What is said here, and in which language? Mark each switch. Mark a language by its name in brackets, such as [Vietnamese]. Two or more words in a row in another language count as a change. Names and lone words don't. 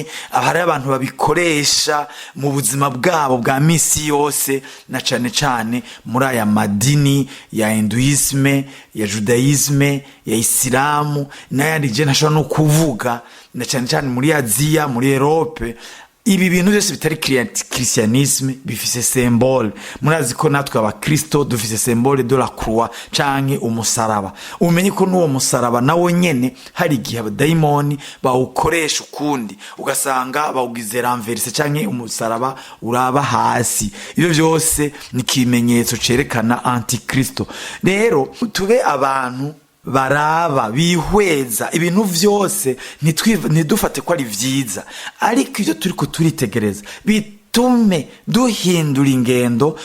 [Rundi] Hari abantu babikoresha mu buzima bwabo bwa misi yose, na cane muri aya madini ya Hinduisme, ya Judaisme, ya Islamu n'ayandi je ntashobora no kuvuga, na cane muri Aziya, muri Europe. Ibi bintu byose bitari christianisme bifise symbole. Murazi ko natwe abakristo dufise [French] symbole de la croix [Rundi] canke umusaraba. Umenye ko n'uwo musaraba nawo nyene hari igihe abadayimoni bawukoresha ukundi, ugasanga bawugize renverse canke umusaraba uraba hasi. Ibyo byose ni kimenyetso cerekana antikristo. Rero tube abantu baraba bihweza ibintu vyose, ntidufate ko ari vyiza, ariko ivyo turiko turitegereza bitume duhindura ingendo.